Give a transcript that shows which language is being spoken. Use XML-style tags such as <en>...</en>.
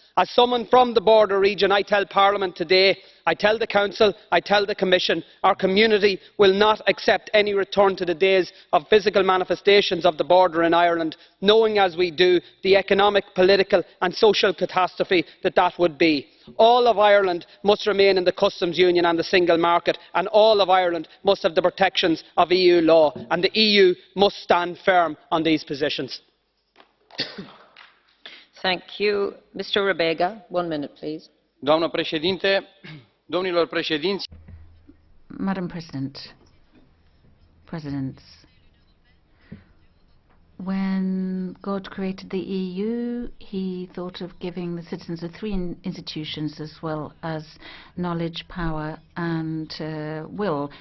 <en>As someone from the border region, I tell Parliament today, I tell the Council, I tell the Commission, our community will not accept any return to the days of physical manifestations of the border in Ireland, knowing as we do the economic, political and social catastrophe that that would be. All of Ireland must remain in the customs union and the single market, and all of Ireland must have the protections of EU law, and the EU must stand firm on these positions. Thank you. Mr. Rebega, 1 minute, please.</en> <ro>Doamnă președinte, domnilor președinți.</ro> <en>Madam President, Presidents, when God created the EU, he thought of giving the citizens of 3 institutions as well as knowledge, power and will.</en>